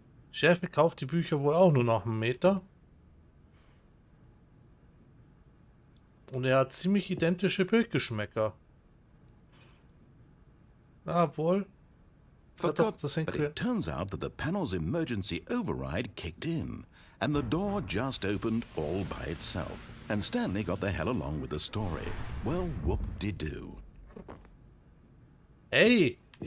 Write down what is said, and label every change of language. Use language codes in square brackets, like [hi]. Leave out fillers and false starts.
[de] Chef kauft die Bücher wohl auch nur nach einem Meter. Und er hat ziemlich identische Bildgeschmäcker. Ja, wohl. Ja, doch, das [en] But it turns out that the panel's emergency override kicked in, and the door just opened all by itself, and Stanley got the hell along with the story. Well, whoop-de-doo. Hey,